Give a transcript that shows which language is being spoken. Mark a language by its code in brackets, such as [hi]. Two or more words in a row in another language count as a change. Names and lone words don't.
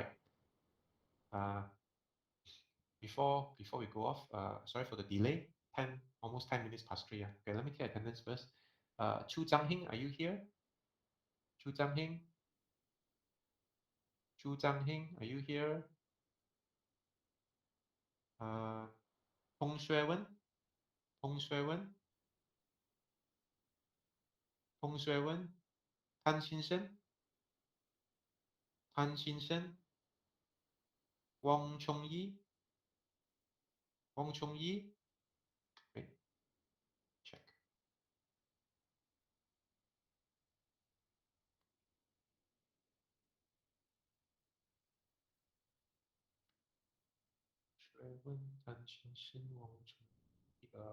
[en] Uh, before we go off, sorry for the delay. Almost 10 minutes past 3. Okay, let me take attendance first. Chu Zhanghing, are you here? Chu Zhanghing, Chu Zhanghing, are you here? Uh, Hong Xuewen, Hong Xuewen, Hong Xuewen, Tan Xinsheng, Tan Xinsheng, Wang Chongyi, Wang Chongyi. Wait, check. Xuewen, Tan Xinsheng, Wang Chongyi.